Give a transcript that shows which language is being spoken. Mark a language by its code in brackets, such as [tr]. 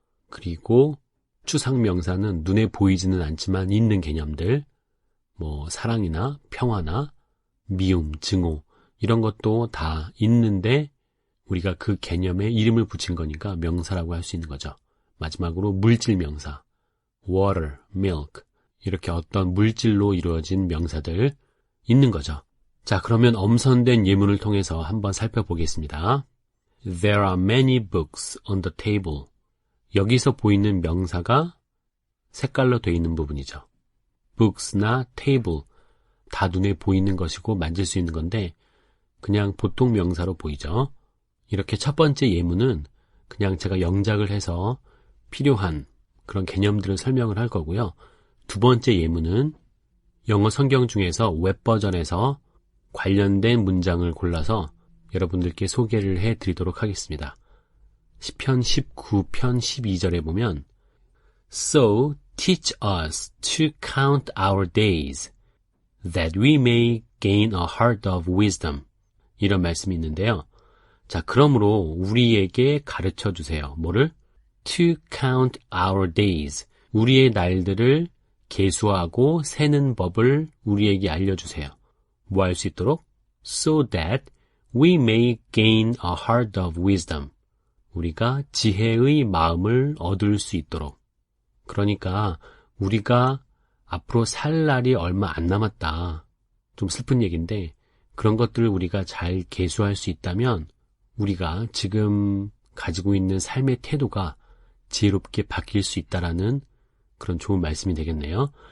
[ko] 그리고 추상명사는 눈에 보이지는 않지만 있는 개념들 뭐 사랑이나 평화나 미움, 증오 이런 것도 다 있는데 우리가 그 개념에 이름을 붙인 거니까 명사라고 할 수 있는 거죠. 마지막으로 물질명사, water, milk 이렇게 어떤 물질로 이루어진 명사들 있는 거죠. 자, 그러면 엄선된 예문을 통해서 한번 살펴보겠습니다. [en] There are many books on the table. [ko] 여기서 보이는 명사가 색깔로 되어 있는 부분이죠. books나 table 다 눈에 보이는 것이고 만질 수 있는 건데 그냥 보통 명사로 보이죠. 이렇게 첫 번째 예문은 그냥 제가 영작을 해서 필요한 그런 개념들을 설명을 할 거고요. 두 번째 예문은 영어 성경 중에서 웹 버전에서 관련된 문장을 골라서 여러분들께 소개를 해드리도록 하겠습니다. 시편 19편 12절에 보면 [en] So teach us to count our days, that we may gain a heart of wisdom. [ko] 이런 말씀이 있는데요. 자, 그러므로 우리에게 가르쳐 주세요. 뭐를? [en] To count our days. [ko] 우리의 날들을 계수하고 세는 법을 우리에게 알려주세요. 뭐 할 수 있도록? [en] So that we may gain a heart of wisdom. [ko] 우리가 지혜의 마음을 얻을 수 있도록. 그러니까 우리가 앞으로 살 날이 얼마 안 남았다. 좀 슬픈 얘기인데 그런 것들을 우리가 잘 계수할 수 있다면 우리가 지금 가지고 있는 삶의 태도가 지혜롭게 바뀔 수 있다라는 그런 좋은 말씀이 되겠네요.